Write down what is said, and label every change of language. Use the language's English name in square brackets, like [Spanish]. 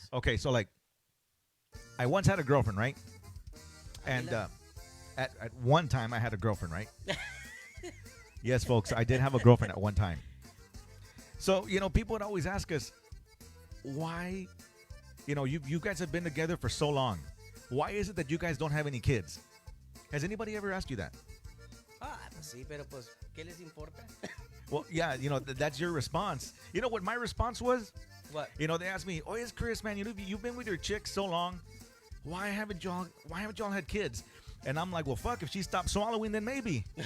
[English] Okay, so like, I once had a girlfriend, right? And at one time I had a girlfriend, right? Yes, folks, I did have a girlfriend at one time. So, people would always ask us, why, you guys have been together for so long. Why is it that you guys don't have any kids? Has anybody ever asked you that? [Spanish] Ah, pues sí, pero pues, ¿qué les importa? [English] Well, yeah, that's your response. You know what my response was? What? They asked me, "Oh, yes, Chris, man, you've been with your chick so long. Why haven't y'all had kids?" And I'm like, "Well, fuck, if she stopped swallowing, then maybe."